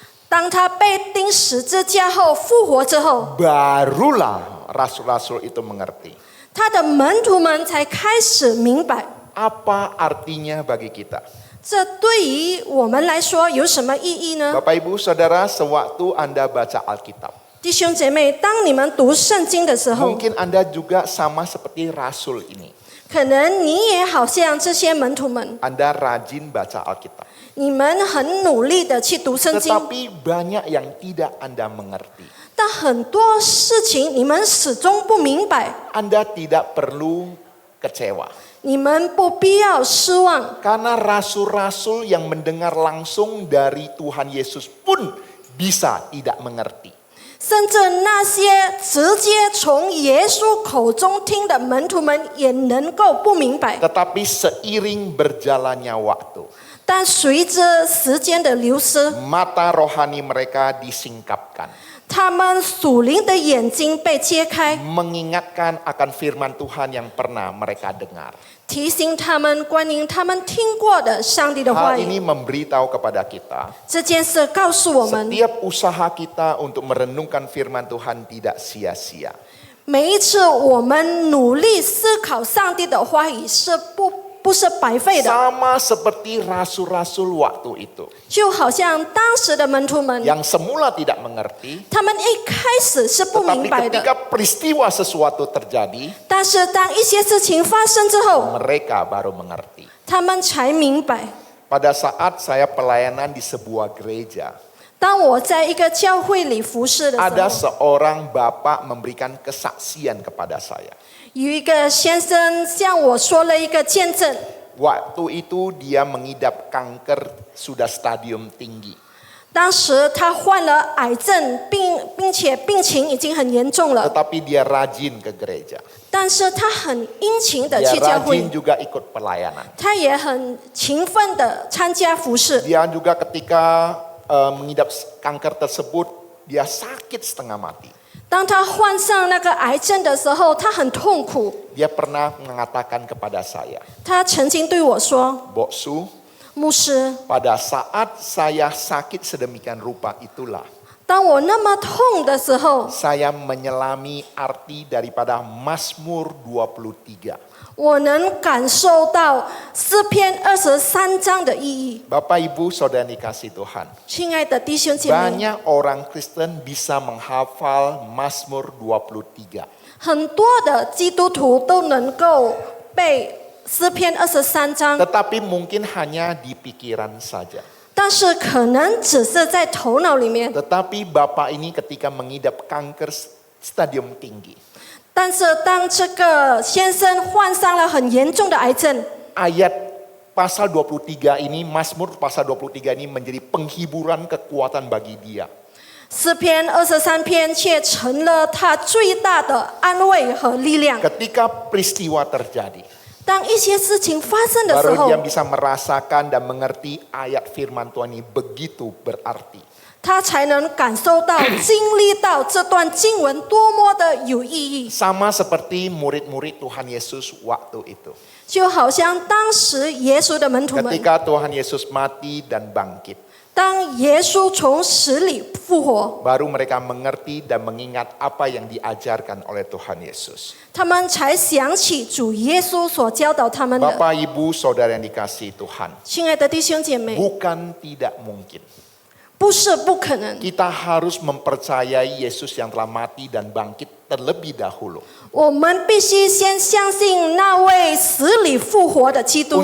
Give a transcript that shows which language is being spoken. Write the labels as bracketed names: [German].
[Chinese] 当他被钉十字架后复活之后， [Indonesian] barulah rasul-rasul itu mengerti. [Chinese] 他的门徒们才开始明白， [Indonesian] Apa artinya bagi kita? [Chinese] 这对于我们来说有什么意义呢？ [Indonesian] Bapak Ibu Saudara, sewaktu Anda baca Alkitab, [Chinese] 弟兄姐妹，当你们读圣经的时候， [Indonesian] mungkin Anda juga sama seperti rasul ini. [Chinese] 可能你也好像这些门徒们， [Indonesian] Anda rajin baca Alkitab. [Chinese] 你们很努力的去读圣经， [Indonesian] Tetapi banyak yang tidak Anda mengerti. [Chinese] 但很多事情你们始终不明白， [Indonesian] Anda tidak perlu kecewa. [Chinese] 你们不必要失望， [Indonesian] Karena rasul-rasul yang mendengar langsung dari Tuhan Yesus pun bisa tidak mengerti. [Chinese] 甚至那些直接从耶稣口中听的门徒们也能够不明白。 [Indonesian] Tetapi seiring berjalannya waktu, [Chinese] 但随着时间的流失， [Indonesian] mata rohani mereka disingkapkan. [Chinese] 他们属灵的眼睛被揭开， [Indonesian] mengingatkan akan firman Tuhan yang pernah mereka dengar. [Chinese] 提醒他们关于他们听过的上帝的话 [Indonesian] Hal [Chinese] 语。 [Indonesian] ini memberitahu kepada kita, [Chinese] 这件事告诉我们， [Indonesian] setiap usaha kita untuk merenungkan firman Tuhan tidak sia-sia. [Chinese] 每一次我们努力思考上帝的话语是不是白费的， [Indonesian] Sama seperti rasul-rasul waktu itu, [Chinese] 就好像当时的门徒们， [Indonesian] yang semula tidak mengerti, [Chinese] 他们一开始是不 [Indonesian] tetapi [Chinese] 明白的， [Indonesian] ketika peristiwa sesuatu terjadi, [Chinese] 但是当一些事情发生之后， [Indonesian] mereka baru mengerti. [Chinese] 他们才明白。 [Indonesian] Pada saat saya pelayanan di sebuah gereja, [Chinese] 当我在一个教会里服侍的 [Indonesian] ada [Chinese] 时候， [Indonesian] seorang bapak memberikan kesaksian kepada saya. [Chinese] 有一个先生向我说了一个见证。 [Indonesian] Waktu itu dia mengidap kanker sudah stadium tinggi. [Chinese] 当时他患了癌症，并且病情已经很严重了， [Indonesian] Tetapi dia rajin ke gereja. [Chinese] 但是他很殷勤的 [Indonesian] Dia [Chinese] 去教会， [Indonesian] rajin juga ikut pelayanan. [Chinese] 他也很勤奋的参加服侍。 [Indonesian] Dia juga ketika mengidap kanker tersebut, dia sakit setengah mati. [Chinese] 当他患上那个癌症的时候，他很痛苦。 [Indonesian] Dia pernah mengatakan kepada saya, [Chinese] 他曾经对我说 [Indonesian] Boksu, [Chinese] 牧师， [Indonesian] pada saat saya sakit sedemikian rupa itulah [Chinese] 当我那么痛的时候， [Indonesian] saya menyelami arti daripada Mazmur 23. [Chinese] 我能感受到诗篇23章的意义。 [Indonesian] Bapak Ibu Saudara dikasih Tuhan, [Chinese] 亲爱的弟兄姐妹， [Indonesian] banyak orang Kristen bisa menghafal Mazmur 23. [Chinese] 很多的基督徒都能够背诗篇23章， [Indonesian] Tetapi mungkin hanya di pikiran saja. [Chinese] 但是可能只是在头脑里面。 [Indonesian] Tetapi Bapak ini ketika mengidap kanker stadium tinggi, [Chinese] 但是当这个先生患上了很严重的癌症， [Indonesian] ayat pasal 23 ini, Mazmur pasal 23 ini menjadi penghiburan kekuatan bagi dia. [Chinese] 诗篇23篇却成了他最大的安慰和力量。 [Indonesian] Ketika peristiwa terjadi, [Chinese] 当一些事情发生的时 [Indonesian] baru [Chinese] 候 [Indonesian] dia，bisa merasakan dan mengerti ayat firman Tuhan ini begitu berarti. [Chinese] 他才能感受到、经历到这段经文多么的有意义。 [Indonesian] Sama seperti murid-murid Tuhan Yesus waktu itu. [Chinese] 就好像当时耶稣的门徒们， [Indonesian] Ketika Tuhan Yesus mati dan bangkit, [Chinese] 当耶稣从死里复活， [Indonesian] baru mereka mengerti dan mengingat apa yang diajarkan oleh Tuhan Yesus. [Chinese] 他们才想起主耶稣所教导他们的。 [Indonesian] Bapak, Ibu, Saudara yang dikasihi Tuhan, [Chinese] 亲爱的弟兄姐妹， [Indonesian] bukan tidak mungkin. [Chinese] 不是不可能， [Indonesian] Kita harus mempercayai Yesus yang telah mati dan bangkit terlebih dahulu. [Chinese] 我们必须先相信那位死里复活的基督，